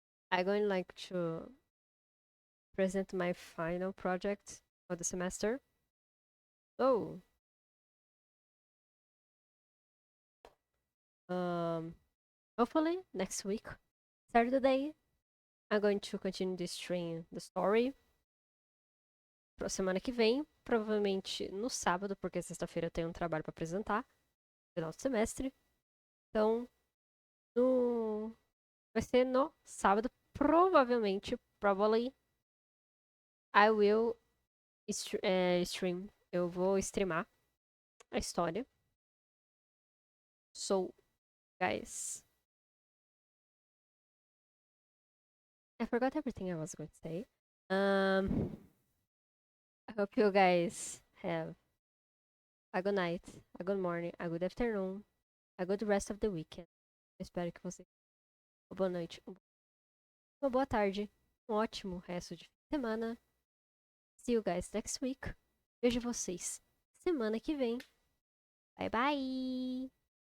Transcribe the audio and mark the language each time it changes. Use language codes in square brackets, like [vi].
[en] I'm going like to present my final project for the semester. So, hopefully next week, Saturday, I'm going to continue this stream, the story. [pt] Pra semana que vem, provavelmente no sábado, porque sexta-feira eu tenho um trabalho para apresentar, final do semestre. Então, vai ser no sábado, provavelmente, [en] probably, I will stream. [pt] Eu vou streamar a história. [en] So, guys, I forgot everything I was going to say. I hope you guys have a good night, a good morning, a good afternoon, a good rest of the weekend. [pt] Eu espero que você uma boa noite, uma boa tarde, um ótimo resto de semana. [en] See you guys next week. [pt] Vejo vocês semana que vem. [en] Bye bye!